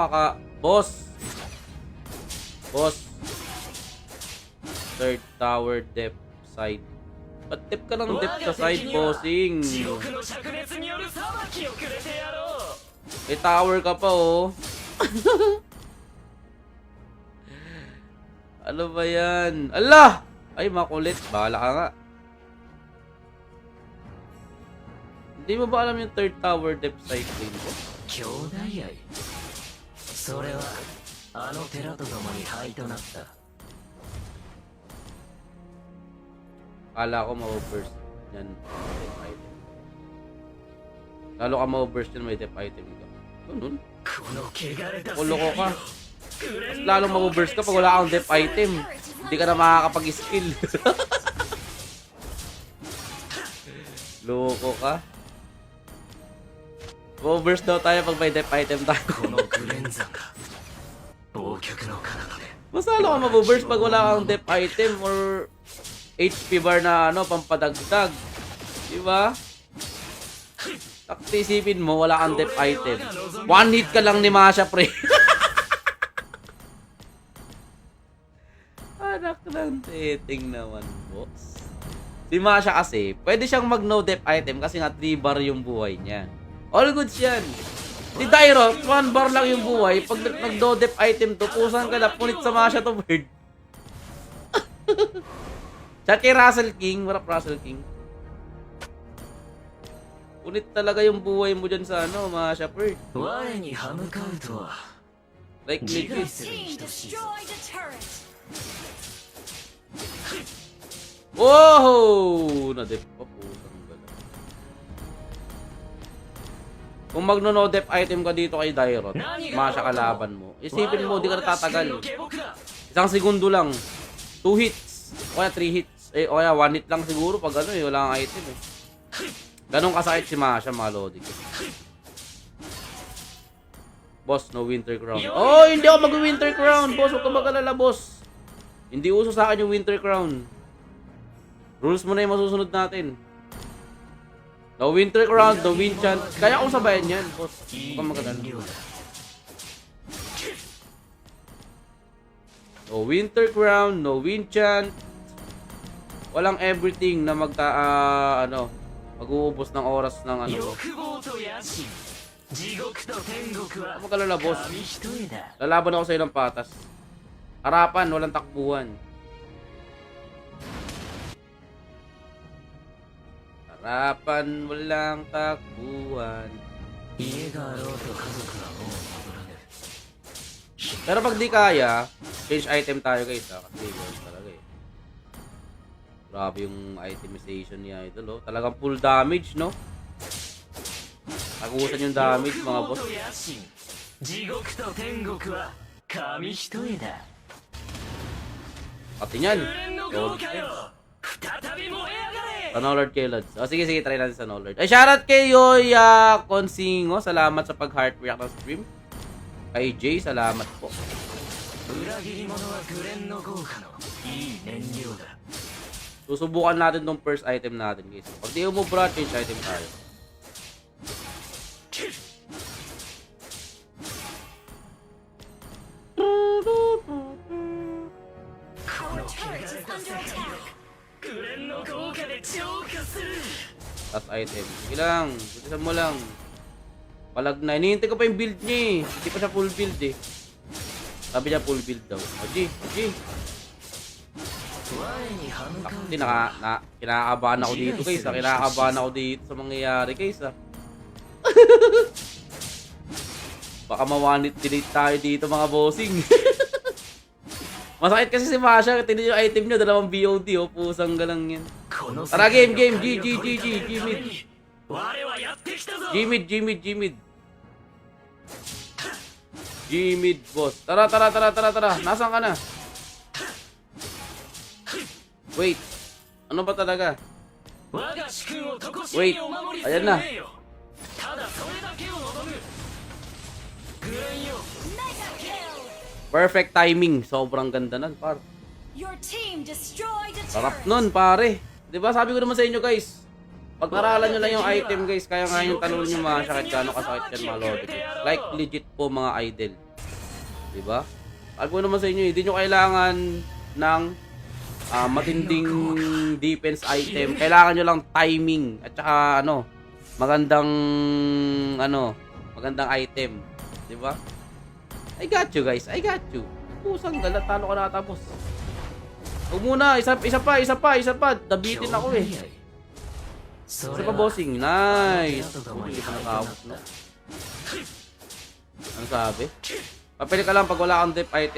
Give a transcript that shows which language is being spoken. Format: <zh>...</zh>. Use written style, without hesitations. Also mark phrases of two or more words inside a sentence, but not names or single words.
<en>Boss! Boss! Third tower, depth, side.</en> <tl>Ba't depth ka ng depth sa side, bossing?</tl> <ja>地獄の灼熱による裁きをくれてやろう</ja> <tl>May tower ka pa, oh. Ano ba yan? Ala! Ay, makulit. Bahala ka nga. Hindi mo ba alam yung</tl> <en>third tower depth side lane</en> <tl>ko?</tl> <ja>兄弟愛それはあの寺と共に灰となった</ja> <tl>Akala ko ma-burst yan.</tl> <en>Depth item.</en> <tl>Lalo ka ma-burst yan, may</tl> <en>depth item</en> <tl>ka. Ganun.</tl> <ja>この汚れた世</ja> <tl>Kulo ko</tl> <ja>界</ja> <tl>ka.</tl> <ja>をグレ</ja> <tl>Mas</tl> <ja>ンの</ja> <tl>lalong ma-burst ka pag wala kang</tl> <en>depth item.</en> <tl>Hindi ka na makakapag-skill. Loko ka. Ma-burst daw tayo pag may</tl> <en>depth item</en> <tl>tayo.</tl> <ja>このグレン山が忘却の彼方で</ja> <tl>Mas lalo ka ma-burst pag wala kang</tl> <en>depth item</en> <tl>or</tl> <en>HP bar</en> <tl>na ano, pampadagdag. Diba? Takti isipin mo, wala kang</tl> <en>depth item. One hit</en> <tl>ka lang ni Masha, pre. Anak ng teting naman, boss. Si Masha kasi, pwede siyang mag</tl> <en>no depth item</en> <tl>kasi nga 3 bar yung buhay niya.</tl> <en>All goods yan.</en> <tl>Si Dairo, 1 bar lang yung buhay. Pag nag-</tl> <en>no depth item</en> <tl>to, pusan ka na, punit sa Masha to, bird. Chat kay Russell King, warap Russell King. Punit talaga yung buhay mo dyan sa ano, Masha, bird.</tl> <ja>我に歯向かうとは</ja> <en>Like Your legit. team destroyed a turret.</en> <tl>Wow! Na-dep pa po. Kung magno-</tl> <en>no dep item</en> <tl>ka dito kay Dairot, Masha kalaban mo. Isipin mo, di ka natatagal. 1 segundo lang. 2 hits. O kaya 3 hits. O kaya 1 hit lang siguro pag ano eh, wala kang item eh. Ganong kasakit si Masha, mga lodi ko.</tl> <en>Boss, no winter crown.</en> <tl>Oh, hindi ako mag-</tl> <en>winter crown.</en> <tl>Boss, huwag ka mag-alala, boss. Hindi uso sa akin yung</tl> <en>winter crown.</en> <tl>Rules mo na yung masusunod natin.</tl> <en>No winter crown, no wind chant.</en> <tl>Kaya kong sabayan yan, boss. Huwag ka mag-alala.</tl> <en>No winter crown, no wind chant.</en> <tl>Walang everything na mag-uubos ng oras ng ano.</tl> <ja>欲望と野心地獄と天国は</ja> <tl>Huwag mag-alala, boss.</tl> <ja>紙一重だ</ja> <tl>Lalaban ako sa'yo ng patas. Harapan, walang takbuhan. Harapan, walang takbuhan.</tl> <ja>家があろうと家族はもう戻らぬ</ja> <tl>Pero pag di kaya,</tl> <en>change item</en> <tl>tayo guys ha. Kasi ganun talaga eh. Grabe yung itemization ni Idol oh. Talagang</tl> <en>full damage</en> <tl>no? Tagusan yung damage mga boss.</tl> <ja>欲望と野心地獄と天国は紙一重だ</ja> <tl>Pati nyan.</tl> <ja>紅の豪華よ再び燃え上がれ</ja> <tl>Sanolord kay Lods. O sige, try natin Sanolord. Ay, shoutout kay Yoya Consingo. Salamat sa pag-heart react ng stream. Kay Jay, salamat po.</tl> <ja>裏切り者はグレンの豪華のいい燃料だ</ja> <tl>Susubukan natin tong</tl> <en>first item</en> <tl>natin guys. Pag di mo bro,</tl> <en>change item</en> <tl>tayo.</tl> <en>Our turret is under attack.</en> <ja>グレンの豪華で浄化する</ja> <en>Last item.</en> <tl>Sige lang. Butisan mo lang. Palag na. Hinihintay ko pa yung build niya eh. Hindi pa siya</tl> <en>full build</en> <tl>eh. Sabi niya</tl> <en>full build</en> <tl>daw.</tl> <en>O G. G.</en> <ja>我に歯向かう</ja> <tl>Hindi kinakabahan ako dito guys ha. Kinakabahan ako dito sa mangyayari guys ha. Baka ma-</tl> <en>one hit delete</en> <tl>tayo dito mga bossing. Masakit kasi si Masha. Tingnan yung item niya. 2 BOD oh. Pusang galang yan.</tl> <ja>この</ja> <tl>Tara game game.</tl> <ja>世</ja> <en>G</en> <ja>界</ja> <en>G</en> <ja>を</ja> <en>G G. G</en> <ja>超え</ja> <en>mid.</en> <ja>たために我はやってきたぞ</ja> <en>G mid G mid G mid. G mid boss. Tara.</en> <tl>Nasaan ka na? Wait. Ano ba talaga?</tl> <ja>我が主君をとこし</ja> <en>Wait.</en> <ja>みにお守りす</ja> <tl>Ayan</tl> <ja>る</ja> <tl>na.</tl> <ja>命よただそれだけを望むグレンよ</ja> <en>Mega kill. Perfect timing.</en> <tl>Sobrang ganda nun, par.</tl> <en>Your team destroyed a</en> <tl>Sarap</tl> <en>turret.</en> <tl>nun, pare. 'Di ba sabi ko naman sa inyo, guys. Pag-aralan nyo lang yung item, guys. Kaya nga yung tanong nyo mga sakit gano'ng kasakit yan, mga lodi. Like, legit po, mga idol. 'Di ba? Sabi ko naman sa inyo, hindi nyo kailangan ng matinding defense item. Kailangan nyo lang timing. At saka, magandang item. 'Di ba?</tl> <en>I got you, guys. I got you.</en> <tl>Pusang galat, talo ka nakatapos. Huwag muna, isa pa. Nabitin ako eh. Isa pa bossing. Nice. Hindi pa nakawak, no? Ano sabi? Papili ka lang pag wala kang</tl> <en>dep item.</en>